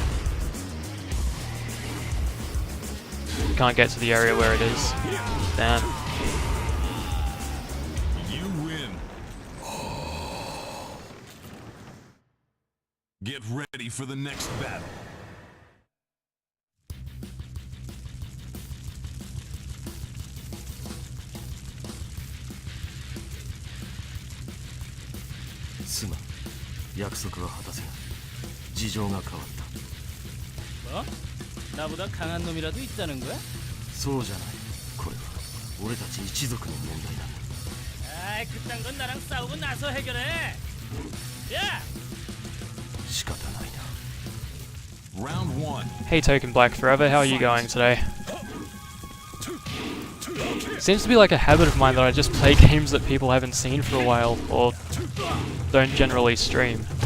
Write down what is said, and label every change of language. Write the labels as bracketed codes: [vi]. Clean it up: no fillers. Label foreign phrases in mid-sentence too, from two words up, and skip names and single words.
[en] Can't get to the area where it is. Damn. You win. Get ready for the next battle. [ja] Suna, 約束は果たせん。事情が変わった。 [ko] 뭐? 나보다 강한 놈이라도 있다는 거야? [ja] そうじゃない。これは俺たち一族の問題だ。 [ko] 아이 그딴 건 나랑 싸우고 나서 해결해. 야! [ja] 仕方ないな。 [en] Round 1. Hey Token Black Forever, how are you going today? Seems to be like a habit of mine that I just play games that people haven't seen for a while, or don't generally stream.